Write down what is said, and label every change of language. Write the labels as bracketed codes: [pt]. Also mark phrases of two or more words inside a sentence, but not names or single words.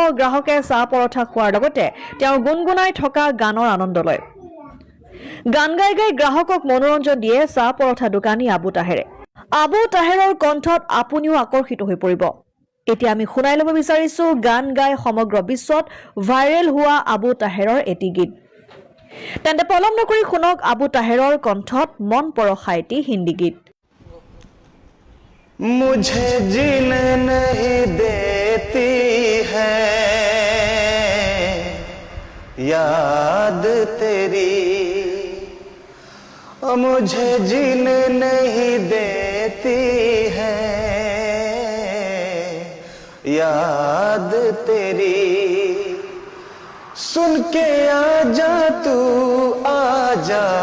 [as] গ্ৰাহকে চাহ পৰঠা খোৱাৰ লগতে তেওঁ গুণগুণাই থকা গানৰ আনন্দ লয় গান গাই গাই গ্ৰাহকক মনোৰঞ্জন দিয়ে চাহ পৰঠা দোকানী আবু তাহেৰৰ কণ্ঠত আপুনিও আকৰ্ষিত হৈ পৰিব এতিয়া আমি শুনাই ল'ব বিচাৰিছো গান গাই সমগ্ৰ বিশ্বত ভাইৰেল হোৱা আবু তাহেৰৰ এটি গীত তেন্তে পলম নকৰি শুনক আবু তাহেৰৰ কণ্ঠত মন পৰখা এটি হিন্দী গীত [hi] मुझे जीने नहीं देती है याद तेरी मुझे जीने नहीं देती है याद तेरी सुन के आजा तू आजा